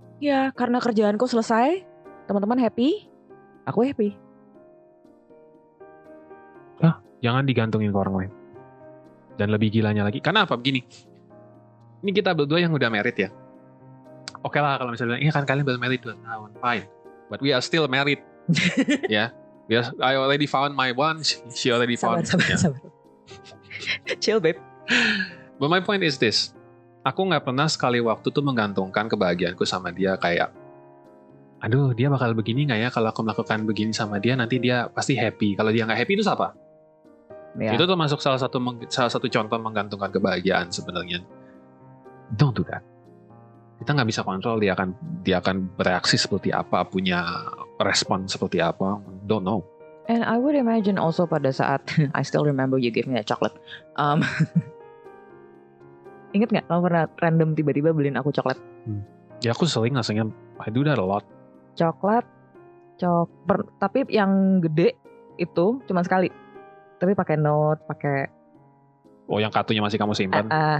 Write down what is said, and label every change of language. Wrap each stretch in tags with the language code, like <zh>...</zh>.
<id>Ya, karena kerjaanku selesai. Teman-teman happy. Aku happy. Jangan digantungin ke orang lain. Dan lebih gilanya lagi, karena apa? Begini, ini kita berdua yang udah married ya. Oke lah kalau misalnya bilang, iya kan kalian baru married 2 tahun, fine.</id> <en>But we are still married. Ya. Yes, I already found my one, she already found.</en> <id>Sabar.</id> <en>Chill babe. But my point is this,</en> <id>aku gak pernah sekali waktu tuh menggantungkan kebahagiaanku sama dia kayak, aduh dia bakal begini gak ya kalau aku melakukan begini sama dia, nanti dia pasti happy. Kalau dia gak happy itu apa? Ya. Itu termasuk salah satu contoh menggantungkan kebahagiaan sebenarnya.</id> <en>Don't do that.</en> <id>Kita nggak bisa kontrol dia akan bereaksi seperti apa, punya respon seperti apa.</id> <en>Don't know. And I would imagine also</en> <id>pada saat</id> <en>I still remember you gave me a chocolate.</en> <id>Ingat nggak kamu pernah random tiba-tiba beliin aku coklat? Ya aku sering rasanya.</id> <en>I do that a lot.</en> <id>Coklat, tapi yang gede itu cuma sekali. Tapi pakai note, pakai. Oh, yang kartunya masih kamu simpan?</id>